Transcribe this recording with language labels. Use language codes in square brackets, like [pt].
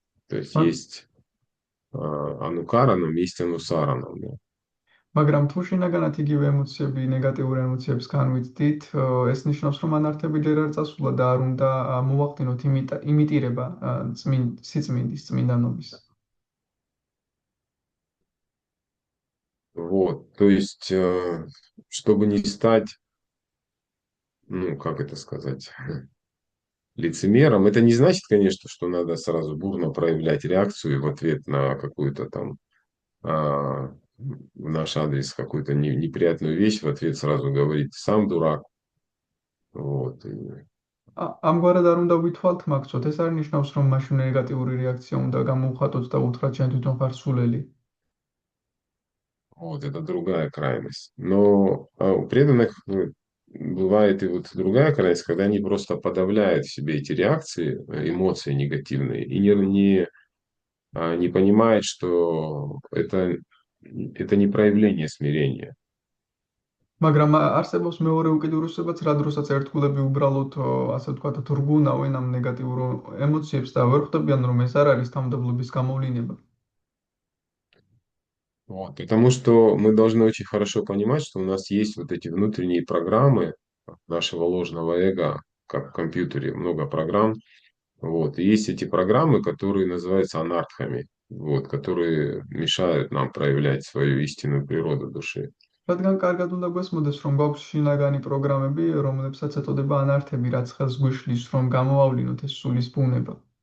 [ru] То есть есть анукаранам, есть анусаранам. Да. [ka] მაგრამ თუ შინაგანად იგივე ემოციები, ნეგატიურ ემოციებს განვიცდით, ეს ნიშნავს, რომ ანართები ჯერ არ წასულა და არ უნდა მოვახდინოთ იმიტირება სიწმინდის, წმინდანობის. [ru] Вот, то есть, чтобы не стать, ну, как это сказать, лицемером, это не значит, конечно, что надо сразу бурно проявлять реакцию в ответ на какую-то там в наш адрес какую-то неприятную вещь, в ответ сразу говорить «сам дурак». Вот. [ka] ამგვარად არ უნდა ვითვალთ მაგцот, ეს არ ნიშნავს, რომ მაშინ ნეგატიური რეაქცია უნდა გამოვხატოთ და უთხრათ ჩვენ თვითონ ხარ სულელი. [ru] Вот, это другая крайность. Но у преданных бывает и вот другая крайность, когда они просто подавляют в себе эти реакции, эмоции негативные, и не понимают, что это не проявление смирения. [ka] მაგრამ არსებობს მეორე უკიდურესობაც, რა დროსაც ერთგულები уბრალოდ, ასე ვთქვათ, თურგუნავენ ამ ნეგატიურ ემოციებს და ვერ ხვდებიან, რომ ეს არ არის თავმდაბლობის გამოვლინება. [ru] Вот, потому что мы должны очень хорошо понимать, что у нас есть вот эти внутренние программы нашего ложного эго, как в компьютере, много программ. Вот, и есть эти программы, которые называются анартхами, вот, которые мешают нам проявлять свою истинную природу души. [ka] რადგან კარგად უნდა გვესმოდეს, რომ გვაქვს შინაგანი პროგრამები, რომლებსაც ეტოდება ანართები, რაც ხელს გვიშლის, რომ გამოვავლინოთ ეს სულის ბუნება.